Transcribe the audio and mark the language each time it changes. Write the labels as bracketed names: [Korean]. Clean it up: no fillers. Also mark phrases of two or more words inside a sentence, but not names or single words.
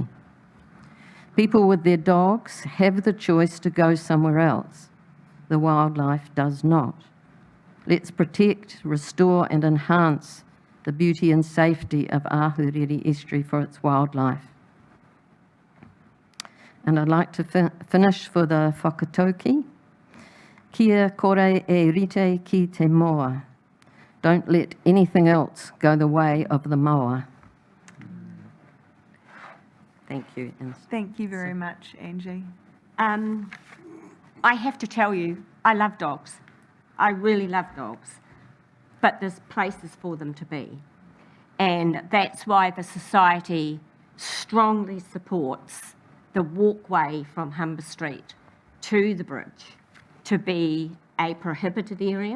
[English] People with their dogs have the choice to go somewhere else. The wildlife does not. Let's protect, restore and enhance the beauty and safety of Ahriri Estuary for its wildlife. And I'd like to finish for the whakatauki. [Māori] Kia kore e rite ki te moa. [English] Don't let anything else go the way of the moa. Thank you. Thank you very much, Angie. I have to tell you, I love dogs. I really love dogs. But there's places for them to be. And that's why the Society strongly supports the walkway from Humber Street to the bridge to be a prohibited area.